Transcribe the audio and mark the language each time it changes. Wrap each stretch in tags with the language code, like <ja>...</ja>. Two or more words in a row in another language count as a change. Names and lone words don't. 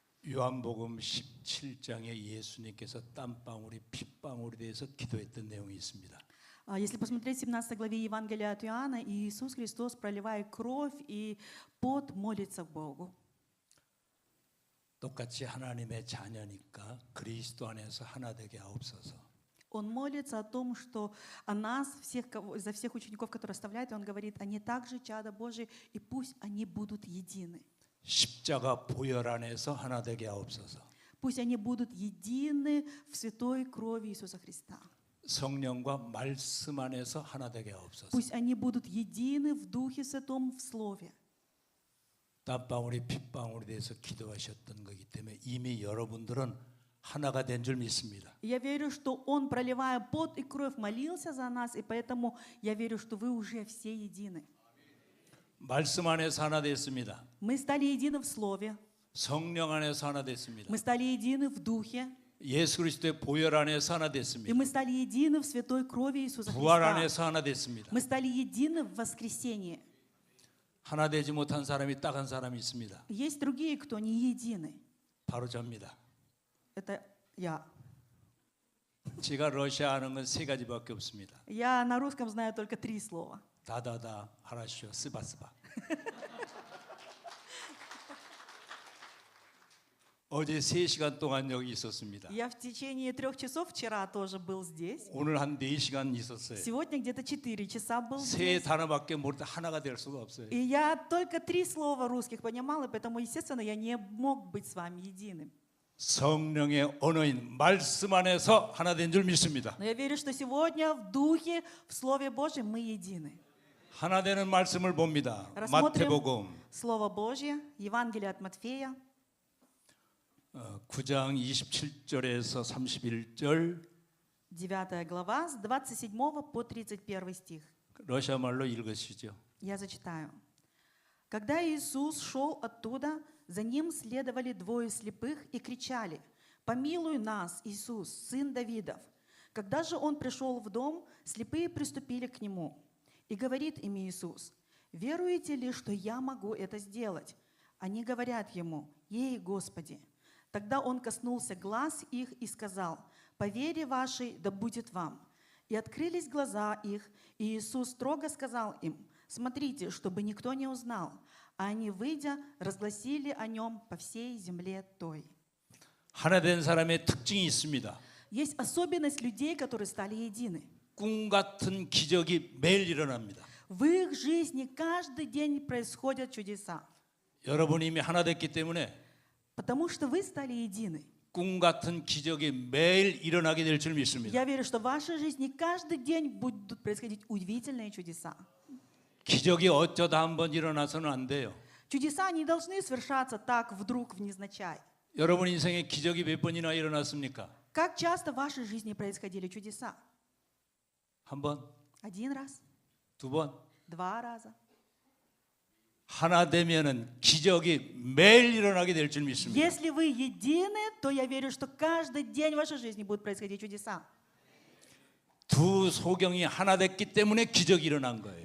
<ko>요한복음 17장에 예수님께서 땀방울이 핏방울에 대해서 기도했던 내용이 있습니다.</ko> <ru>Если посмотреть в 17 главе Евангелия от Иоанна, Иисус Христос, проливая кровь и пот, молится к Богу.</ru> <ko>똑같이 하나님의 자녀니까 그리스도 안에서 하나 되게 하옵소서.</ko> <ru>Он молится о том, что о нас, за всех учеников, которые оставляет, он говорит, они также чада Божие, и пусть они будут едины.</ru> <ko>십자가 보혈 안에서 하나 되게 하옵소서.</ko> <ru>Пусть они будут едины в святой крови Иисуса Христа.</ru> <ko>성령과 말씀 안에서 하나 되게 하옵소서.</ko> <ru>Пусть они будут едины в Духе Святом, в Слове.</ru> <ko>땀방울이 핏방울에 대해서 기도하셨던 거기 때문에 이미 여러분들은 하나가 된 줄 믿습니다.</ko> <ru>Я верю, что Он, проливая пот и кровь, молился за нас, и поэтому я верю, что вы уже все едины.</ru> <ko>말씀 안에서 하나 됐습니다.</ko> <ru>Мы стали едины в Слове,</ru> <ko>성령 안에서 하나 됐습니다.</ko> <ru>мы стали едины в Духе,</ru> <ko>예수 그리스도의 보혈 안에서 하나</ko> <ru>и</ru> <ko>됐습니다.</ko> <ru>мы стали едины в святой крови Иисуса</ru> <ko>부활</ko> <ru>Христа.</ru> <ko>안에서 하나 됐습니다.</ko> <ru>Мы стали едины в воскресении.</ru> <ko>하나 되지 못한 사람이 딱 한 사람이 있습니다.</ko> <ru>Есть другие, кто не едины.</ru> <ko>바로 저입니다.</ko> <ru>Это я.</ru> <ko>제가 러시아 하는 건 세 가지밖에 없습니다.</ko> <ru>Я на русском знаю только 3 слова. да да да хорошо спасибо.</ru> <ko>어제 3시간 동안 여기 있었습니다.</ko> <ru>Я в течение 3 часов вчера тоже был здесь.</ru> <ko>오늘 한 4시간 있었어요.</ko> <ru>Сегодня где-то 4 часа был</ru> <ko>세</ko> <ru>здесь.</ru> <ko>단어밖에 모르다 하나가 될 수가 없어요.</ko> <ru>И я только 3 слова русских понимала, поэтому, естественно, я не мог быть с вами единым.</ru> <ko>성령의 언어인 말씀 안에서 하나 된 줄 믿습니다.</ko> <ru>Но я верю, что сегодня в Духе, в Слове Божьем мы едины.</ru> <ko>하나 되는 말씀을 봅니다.</ko> <ru>Рассмотрим</ru> <ko>마태복음</ko> <ru>Слово Божье, Евангелие от Матфея,</ru> <ko>9장 27절에서 31절</ko> <ru>9 глава, с 27 по 31 стих.</ru> <ko>러시아 말로 읽으시죠.</ko> <ru>Я зачитаю. Когда Иисус шел оттуда, за ним следовали 2 слепых и кричали: «Помилуй нас, Иисус, сын Давидов». Когда же он пришел в дом, слепые приступили к нему. И говорит им Иисус: «Веруете ли, что я могу это сделать?» Они говорят ему: «Ей, Господи». Тогда он коснулся глаз их и сказал: «По вере вашей да будет вам». И открылись глаза их, и Иисус строго сказал им: «Смотрите, чтобы никто не узнал». А они, выйдя, разгласили о нем по всей земле той.</ru> <ko>하나 된 사람의 특징이 있습니다.</ko> <ru>Есть особенность людей, которые стали едины.</ru> <ko>꿈 같은 기적이 매일 일어납니다.</ko> <ru>В их жизни каждый день происходят чудеса.</ru> <ko>여러분이 이미 하나 됐기 때문에</ko> <ru>Потому что вы стали едины.</ru> <ko>꿈 같은 기적이 매일 일어나게 될 줄 믿습니다.</ko> <ru>Я верю, что в вашей жизни каждый день будут происходить удивительные чудеса.</ru> <ko>기적이 어쩌다 한번 일어나서는 안 돼요.</ko> <ru>Чудеса не должны совершаться так вдруг, внезначай.</ru> <ko>여러분 인생에 기적이 몇 번이나 일어났습니까?</ko> <ru>Как часто в вашей жизни происходили чудеса?</ru> <ko>한 번,</ko> <ru>1 раз,</ru> <ko>두 번.</ko> <ru>2 раза.</ru> <ko>하나 되면은 기적이 매일 일어나게 될 줄 믿습니다.</ko> <ru>Если вы едины, то я верю, что каждый день в вашей жизни будут происходить чудеса.</ru> <ko>두 소경이 하나 됐기 때문에 기적이 일어난 거예요.</ko>